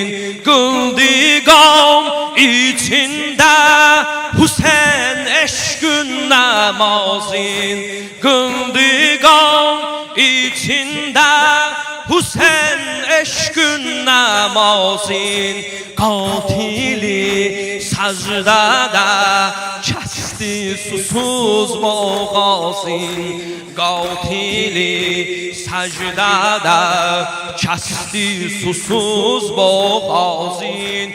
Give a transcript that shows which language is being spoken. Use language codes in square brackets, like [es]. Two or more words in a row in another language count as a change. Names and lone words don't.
[tr] Kıldı qavm içinde Hüseyin eşkün namazın, Kıldı qavm içinde Hüseyin eşkün namazın. [az] Qatili səcdədə kəsdi susuz boğazın, Qatili səcdədə kəsdi susuz boğazın.